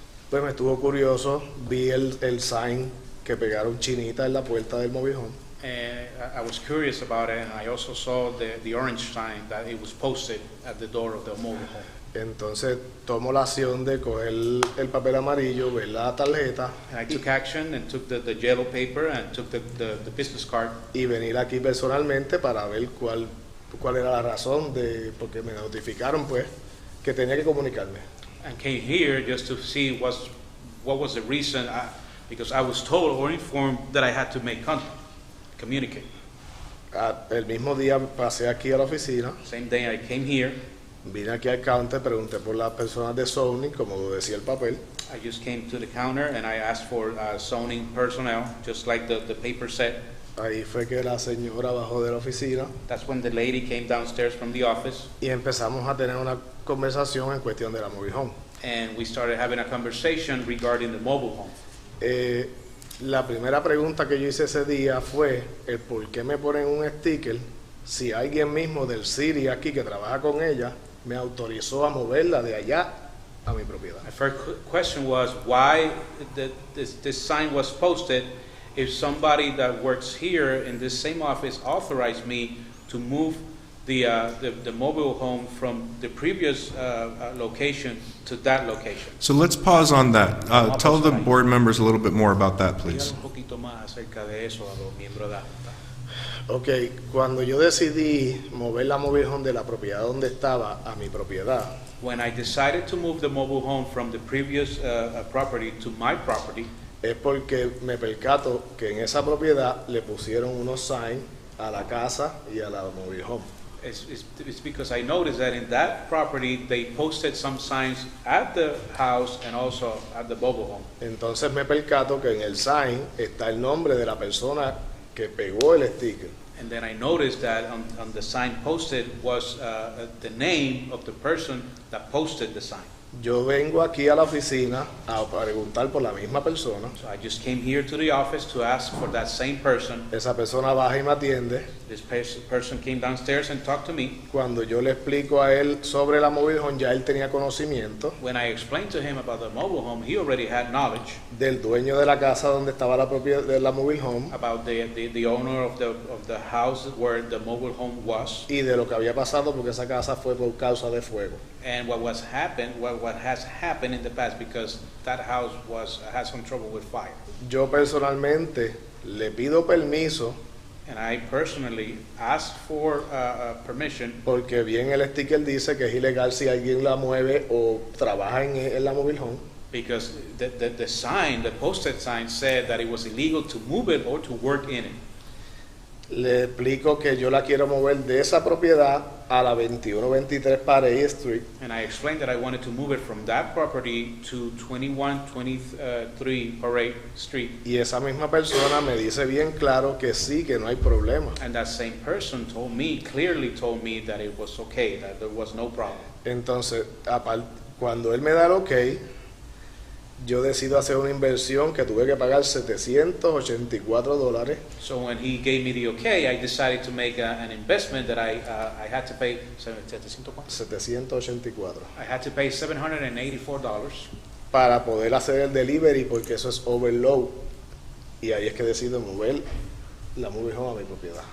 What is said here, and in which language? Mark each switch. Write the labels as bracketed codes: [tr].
[es] Pues me estuvo curioso, vi el sign que pegaron chinita en la puerta del mobile home. [en] And I was curious about it, and I also saw the orange sign that it was posted at the door of the mobile home. [es] Entonces tomo la acción de coger el papel amarillo, ver la tarjeta [en] And I took action and took the yellow paper and took the business card. [es] y venir aquí personalmente para ver cuál era la razón de porque me notificaron pues que tenía que comunicarme. [en] And came here just to see what was the reason, because I was told or informed that I had to make contact, communicate. [es] El mismo día pasé aquí a la oficina, [en] Same day I came here, [es] vine aquí al counter, pregunté por las personas de zoning, como decía el papel, [en] I just came to the counter and I asked for zoning personnel, just like the paper said. [es] ahí fue que la señora bajó de la oficina [en] That's when the lady came downstairs from the office [es] y empezamos a tener una conversación en cuestión de la mobile home. [en] and we started having a conversation regarding the mobile home. [es] La primera pregunta que yo hice ese día fue el por qué me ponen un sticker si alguien mismo del City aquí que trabaja con ella me autorizó a moverla de allá a mi propiedad. [en] My first question was why this sign was posted if somebody that works here in this same office authorized me to move the mobile home from the previous location to that location. So let's pause on that. Tell the board members a little bit more about that, please. [es] Dígale un poquito más acerca de eso a los miembros de la Junta. Ok, cuando yo decidí mover la mobile home de la propiedad donde estaba a mi propiedad, [en] When I decided to move the mobile home from the previous property to my property, [es] es porque me percato que en esa propiedad le pusieron unos signs a la casa y a la mobile home. [en] it's because I noticed that in that property they posted some signs at the house and also at the mobile home. [es] Entonces me percato que en el sign está el nombre de la persona que pegó el sticker. [en] And then I noticed that on the sign posted was the name of the person that posted the sign. [es] Yo vengo aquí a la oficina a preguntar por la misma persona. [en] So I just came here to the office to ask for that same person. [es] Esa persona baja y me atiende. [en] This person came downstairs and talked to me. [es] Cuando yo le explico a él sobre la mobile home, ya él tenía conocimiento [en] When I explained to him about the mobile home, he already had knowledge [es] del dueño de la casa donde estaba la propiedad de la mobile home [en] about the owner of the house where the mobile home was, [es] y de lo que había pasado porque esa casa fue por causa de fuego. [en] and what has happened in the past because that house had some trouble with fire. [es] Yo personalmente le pido permiso [en] And I personally asked for permission [es] porque bien el sticker dice que es ilegal si alguien la mueve o trabaja en la mobile home. [en] because the sign, the posted sign said that it was illegal to move it or to work in it. [es] Le explico que yo la quiero mover de esa propiedad a la 2123 Parade Street. [en] And I explained that I wanted to move it from that property to 2123 Parade Street. [es] Y esa misma persona me dice bien claro que sí, que no hay problema. [en] And that same person clearly told me that it was okay, that there was no problem. [es] Entonces, cuando él me da el ok, yo decido hacer una inversión que tuve que pagar $784. [en] So when he gave me the okay, I decided to make an investment that I had to pay $784. I had to pay $784 [es] para poder hacer el delivery, porque eso es overload. Y ahí es que decido mover la mobile home a mi propiedad.